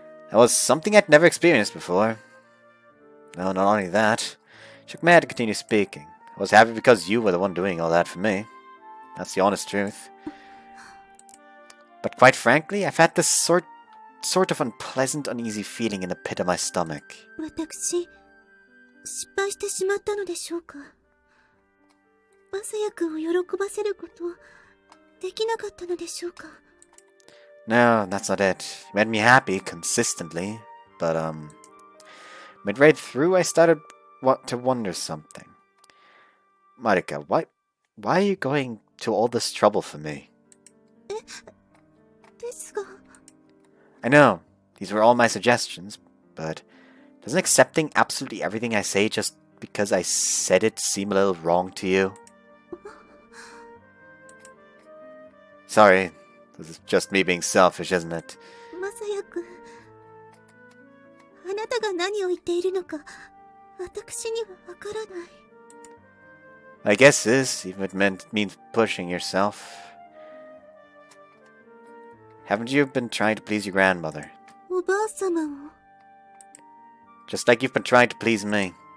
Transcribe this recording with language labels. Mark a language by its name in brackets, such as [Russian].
[English] That was something I'd never experienced before. No, not only that. She shook my head to continue speaking. I was happy because you were the one doing all that for me. That's the honest truth. But quite frankly, I've had this sort of unpleasant, uneasy feeling in the pit of my stomach. [Japanese] 私、失敗してしまったのでしょうか？まさやくんを喜ばせること、できなかったのでしょうか？ [English] No, that's not it. You made me happy consistently, but midway through I started to wonder something. Marika, why are you going to all this trouble for me? [Japanese] ですが。 [English] I know, these were all my suggestions, but doesn't accepting absolutely everything I say just because I said it seem a little wrong to you? Sorry, this is just me being selfish, isn't it? [Japanese] まさやくん、あなたが何を言っているのか、私にはわからない。 [English] I guess this, even if it means pushing yourself. Haven't you been trying to please your grandmother? [Japanese] おばあさまを。 [English] Just like you've been trying to please me.